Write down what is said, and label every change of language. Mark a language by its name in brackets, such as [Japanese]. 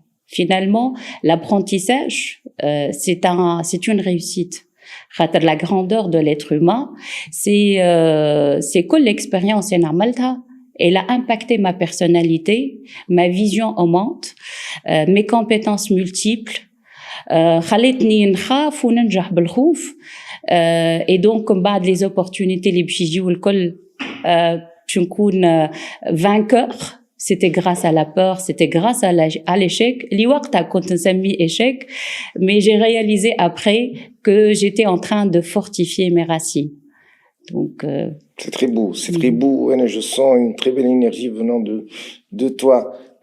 [French] Finalement, l'apprentissage, c'est une réussite. La grandeur de l'être humain, c'est que l'expérience est normale. Elle a impacté ma personnalité, ma vision augmente, mes compétences multiples. [Arabic] خلتني نخاف وننجح بالخوف [French] et donc [Arabic] بعد [French] les opportunités [Arabic] اللي باش يجيو الكل باش نكون vainqueur. [French] C'était grâce à la peur, c'était grâce à l'échec. [Arabic] اللي وقتها كنت نسميه [French] échec, mais j'ai réalisé après que j'étais en train de fortifier mes racines. Donc c'est très beau, c'est très beau. Je sens une très belle énergie venant de toi.